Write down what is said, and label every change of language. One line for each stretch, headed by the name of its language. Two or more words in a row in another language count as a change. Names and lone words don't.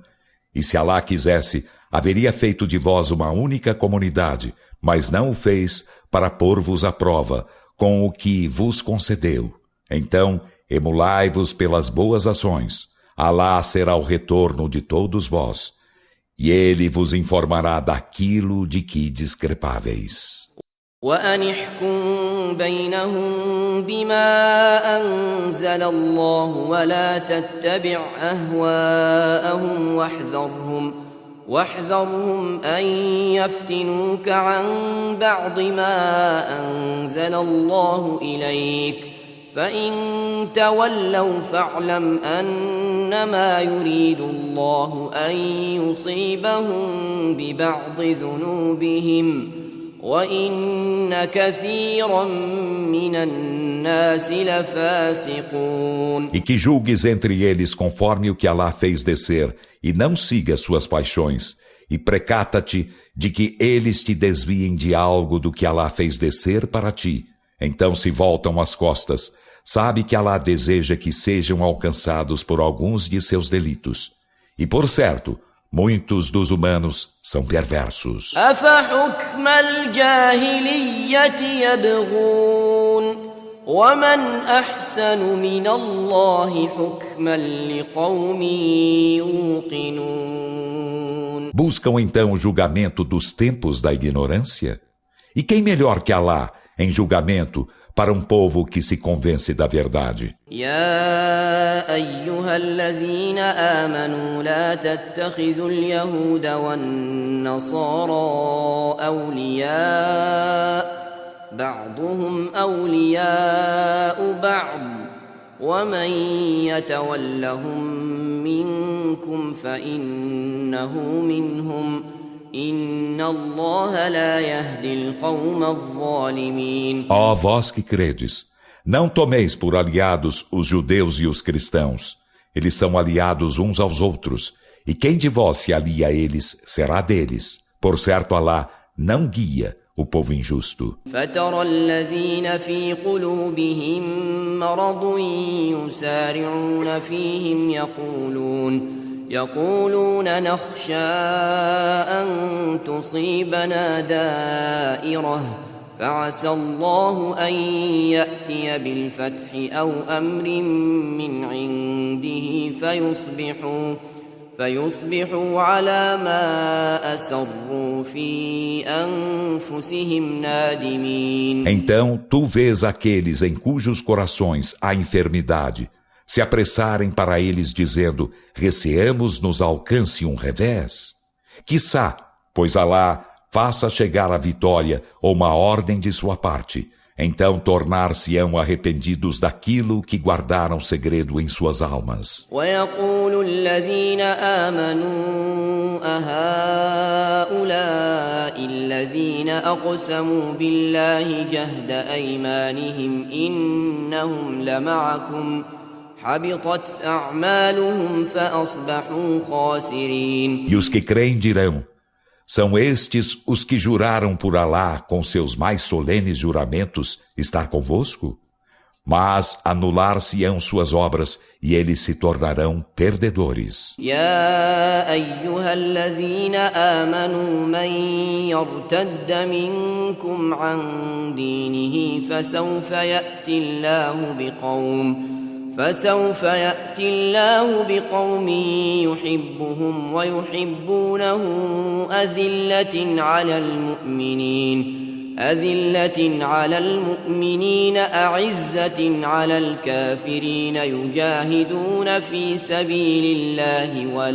Portuguese: E se Allah quisesse, haveria feito de vós uma única comunidade, mas não o fez para pôr-vos à prova com o que vos concedeu. Então, emulai-vos pelas boas ações. Allah será o retorno de todos vós. E ele vos informará daquilo de que discrepáveis.
Arabic: وأن احكم بينهم بما أنزل الله ولا تتبع أهواءهم واحذرهم أن يفتنوك عن بعض ما أنزل الله إليك فإن تولوا فاعلم أنما يريد الله أن يصيبهم ببعض ذنوبهم وَإِنَّ كَثِيرًا مِنَ النَّاسِ لَفَاسِقُونَ.
Portuguese: E que julgues entre eles conforme o que Allah fez descer, e não siga suas paixões, e precata-te de que eles te desviem de algo do que Allah fez descer para ti. Então se voltam as costas, sabe que Allah deseja que sejam alcançados por alguns de seus delitos. E por certo, muitos dos humanos são perversos.
Arabic: أَفَحُكْمَ الْجَاهِلِيَّةِ يَبْغُونَ وَمَنْ أَحْسَنُ مِنَ اللَّهِ حُكْمًا لِقَوْمٍ يُوقِنُونَ.
Portuguese: Buscam então o julgamento dos tempos da ignorância? E quem melhor que Allah em julgamento para um povo que se convence da verdade?
Arabic: يا أيها الذين آمنوا لا تتخذوا اليهود والنصارى أولياء بعضهم أولياء بعض ومن يتولهم منكم فإنه منهم إن الله لا يهدي القوم الظالمين.
Portuguese: Ó vós que credes, não tomeis por aliados os judeus e os cristãos. Eles são aliados uns aos outros, e quem de vós se alia a eles será deles. Por certo, Allah não guia o povo injusto.
Arabic: فترى الذين في قلوبهم مرض يسارعون فيهم يقولون نخشى أن تصيبنا دائرة فعسى الله أن يأتي بالفتح أو أمر من عنده فيصبحوا على ما أسروا في أنفسهم نادمين.
Portuguese: Então tu vês aqueles em cujos corações há enfermidade se apressarem para eles dizendo: receamos nos alcance um revés. Quiçá, pois Allah faça chegar a vitória ou uma ordem de sua parte, então tornar-se-ão arrependidos daquilo que guardaram segredo em suas almas.
Arabic: وَيَقُولُ الَّذِينَ آمَنُوا أَهَؤُلَاءِ الَّذِينَ أَقْسَمُوا بِاللَّهِ جَهْدَ أَيْمَانِهِمْ إِنَّهُمْ لَمَعَكُمْ حَبِطَتْ أَعْمَالُهُمْ فَأَصْبَحُوا خَاسِرِينَ.
Portuguese: E os que creem dirão: são estes os que juraram por Allah com seus mais solenes juramentos estar convosco? Mas anular-se-ão suas obras e eles se tornarão perdedores.
Arabic: يا أيها الذين آمنوا من يرتد منكم عن دينه فسوف يأتي الله بقوم يحبهم ويحبونه أذلة على المؤمنين أذلة على المؤمنين أعزة على الكافرين يجاهدون في سبيل الله